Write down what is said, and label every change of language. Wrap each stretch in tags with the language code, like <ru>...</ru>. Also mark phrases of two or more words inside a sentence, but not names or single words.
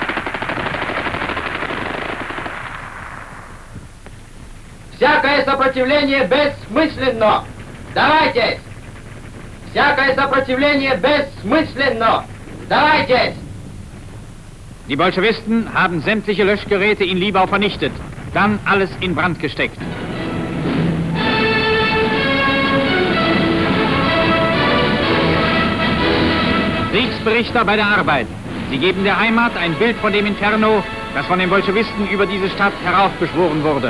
<ru>Всякое сопротивление бессмысленно! Сдавайтесь! Всякое сопротивление бессмысленно! Сдавайтесь!</ru> <de>Die Bolschewisten haben sämtliche Löschgeräte in Libau vernichtet, dann alles in Brand gesteckt. Kriegsberichter bei der Arbeit. Sie geben der Heimat ein Bild von dem Inferno, das von den Bolschewisten über diese Stadt heraufbeschworen wurde.</de>